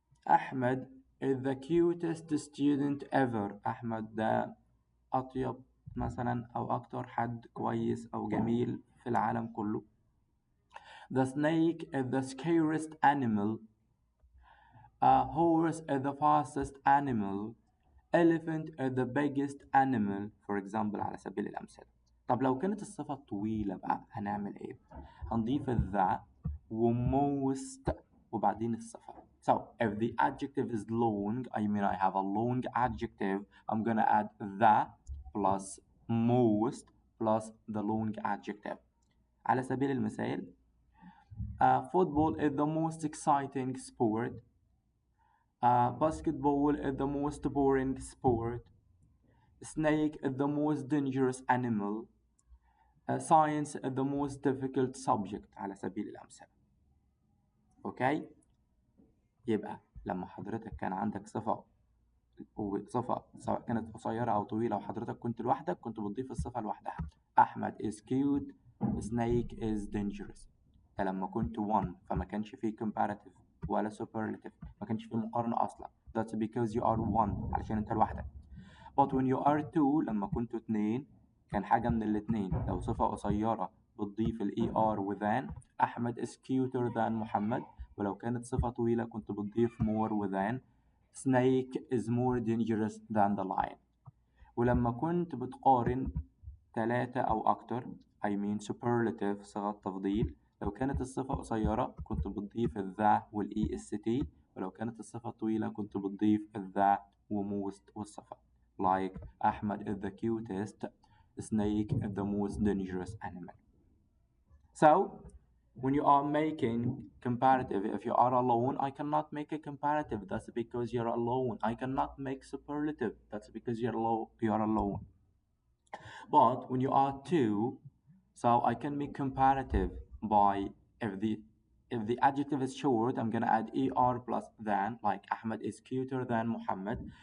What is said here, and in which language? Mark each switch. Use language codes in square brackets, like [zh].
[en] أحمد is the cutest student ever. [ar] أحمد ده أطيب مثلا أو أكتر حد كويس أو جميل في العالم كله. [en] The snake is the scariest animal. A horse is the fastest animal. Elephant is the biggest animal. For example [ar] على سبيل الأمثلة. طب لو كانت الصفة طويلة بقى هنعمل إيه؟ هنضيف the وmost وبعدين الصفة. [en] So if the adjective is long, I mean I have a long adjective, I'm gonna add the plus most plus the long adjective. [ar] على سبيل المثال [en] football is the most exciting sport. Basketball is the most boring sport. Snake is the most dangerous animal. Science is the most difficult subject [ar] على سبيل الأمثلة. اوكي يبقى لما حضرتك كان عندك صفة سواء كانت قصيرة أو طويلة وحضرتك كنت لوحدك كنت بتضيف الصفة لوحدها. [en] أحمد is cute. Snake is dangerous. [ar] ده لما كنت one فما كانش فيه comparative ولا superlative ما كانش فيه مقارنة أصلا. [en] That's because you are one [ar] علشان أنت لوحدك. [en] But when you are two [ar] لما كنتوا اتنين كان حاجة من الاتنين. لو صفة قصيرة بتضيف ال er with than. [en] أحمد is cuter than محمد. [ar] ولو كانت صفة طويلة كنت بتضيف more with than. [en] Snake is more dangerous than the lion. [ar] ولما كنت بتقارن ثلاثة أو أكتر [en] I mean superlative [ar] صيغة تفضيل لو كانت الصفة قصيرة كنت بتضيف the وال est. ولو كانت الصفة طويلة كنت بتضيف the وموست والصفة [en] like Ahmed is the cutest. Snake is the most dangerous animal. So when you are making comparative, if you are alone, I cannot make a comparative. That's because you're alone. I cannot make superlative. That's because you're alone. But when you are two, so I can make comparative by if the adjective is short, I'm gonna add er plus than, like Ahmed is cuter than Muhammad.